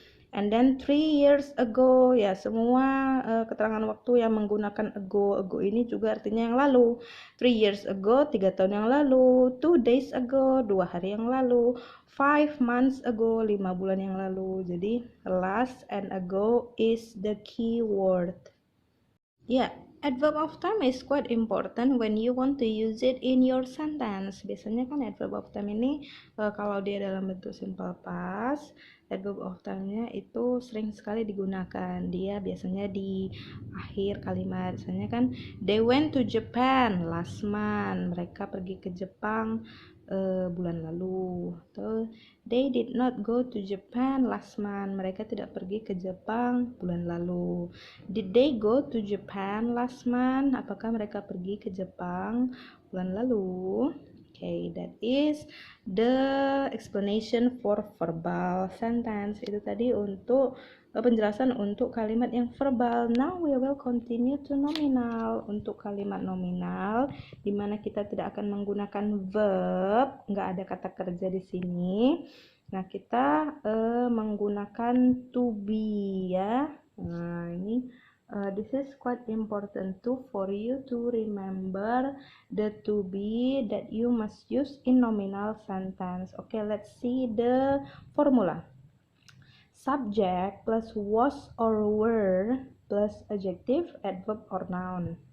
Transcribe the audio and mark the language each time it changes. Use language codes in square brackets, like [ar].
[en] And then 3 years ago, [id] ya semua keterangan waktu yang menggunakan ago ini juga artinya yang lalu. [en] 3 years ago, [id] 3 tahun yang lalu. [en] 2 days ago, [id] 2 hari yang lalu. [en] 5 months ago, [id] 5 bulan yang lalu. [en] Jadi last and ago is the key word. Yeah, adverb of time is quite important when you want to use it in your sentence. [id] Biasanya kan adverb of time ini kalau dia dalam bentuk simple past, adverb of time-nya itu sering sekali digunakan. Dia biasanya di akhir kalimat. Misalnya kan [en] they went to Japan last month. [id] Mereka pergi ke Jepang bulan lalu. [en] Atau they did not go to Japan last month. [id] Mereka tidak pergi ke Jepang bulan lalu. [en] Did they go to Japan last month? [id] Apakah mereka pergi ke Jepang bulan lalu? [en] Okay, that is the explanation for verbal sentence. [id] Itu tadi untuk penjelasan untuk kalimat yang verbal. [en] Now we will continue to nominal. [id] Untuk kalimat nominal, di mana kita tidak akan menggunakan verb, nggak ada kata kerja di sini. Nah, kita menggunakan to be ya. [en] Nah, ini this is quite important too for you to remember the to be that you must use in nominal sentence. Okay, let's see the formula. Subject plus was or were plus adjective, adverb or noun.